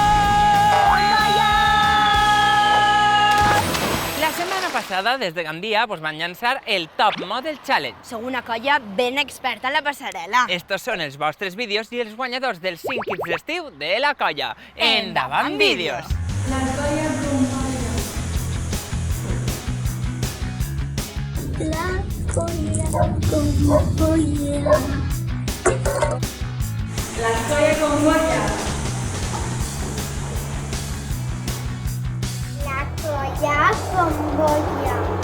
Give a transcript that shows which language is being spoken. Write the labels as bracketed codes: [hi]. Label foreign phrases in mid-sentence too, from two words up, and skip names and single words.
[ca] La setmana passada, des de Gandia, van llançar el Top Model Challenge. Sou una colla ben experta en la passarel·la. Estos són els vostres vídeos i els guanyadors dels 5 kits d'estiu de la colla. Endavant, vídeos! La colla con molla. La colla con molla. La colla con molla. La colla con molla.